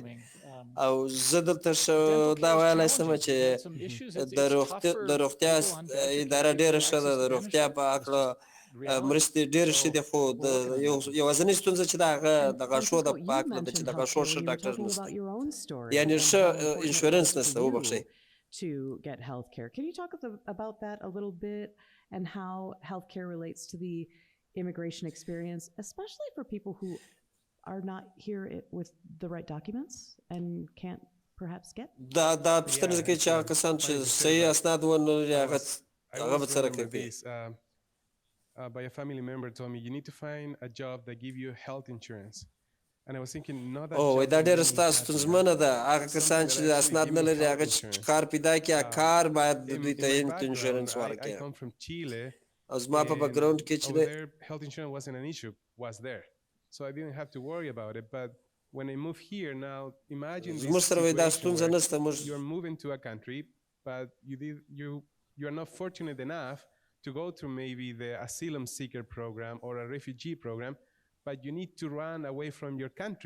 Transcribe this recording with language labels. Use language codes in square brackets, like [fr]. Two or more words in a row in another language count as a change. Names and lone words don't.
[ps] او زه دلته دا ویلی شم چې د روغتیا اداره ډېره ښه ده. د روغتیا په هکله مرستې ډېرې ښې دي خو د یوازینۍ ستونزه چې د هغه د غاښو د په هکله ده چې د غاښو ښه ډاکټر نشته یعنې ښه انشورنس نشته. وبخښئ. [en] To get healthcare. Can you talk about that a little bit and how healthcare relates to the immigration experience, especially for people who are not here with the right documents and can't perhaps get? [ps] دا پوښتنه کوي چې هغه کسان چې صحیح اسناد ونه لري هغه به څه کوي. [en] By a family member told me you need to find a job that give you health insurance. And I was thinking, no, that [ps] دا ډېره ستاسو ستونزمنه ده. هغه کسان چې اسناد نه لري هغه چې کار پیدا کړي کار باید دوی ته [en] health insurance [ps] ورکړي. [en] I come from Chile [ps] او زما په background کې چې [en] over there, health insurance wasn't an issue, was there. So I didn't have to worry about it. But when I moved here now, imagine this situation where you're moving to a country, but you are not fortunate enough to go through maybe the asylum seeker program or a refugee program, but you need to run away from your country.